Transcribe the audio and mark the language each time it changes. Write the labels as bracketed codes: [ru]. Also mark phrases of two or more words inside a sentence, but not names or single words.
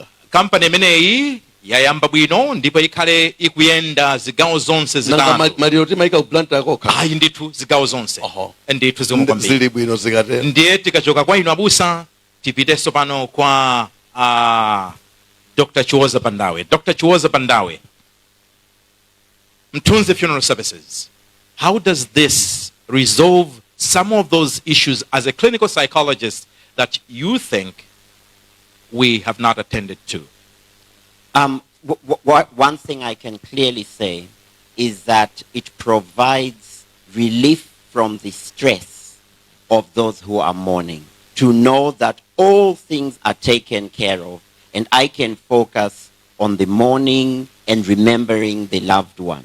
[ny] Kampani imeneyi yayamba bwino ndipo ikhale ikuyenda zigawo zonse zitatu. Maliro timaika ku Blantyre kokha. Ayi ndithu zigawo zonse. Ndithu zikumbambira. Zili bwino zikatero. Ndiye tikachoka kwa inu abusa tipiteso pano kwa Dr. Chiwoza Pandawe. Dr. [en] Chiwoza Pandawe, Mtunzi Funeral Services, how does this resolve some of those issues as a clinical psychologist that you think we have not attended to? One thing I can clearly say is that it provides relief from the stress of those who are mourning, to know that all things are taken care of and I can focus on the mourning and remembering the loved one.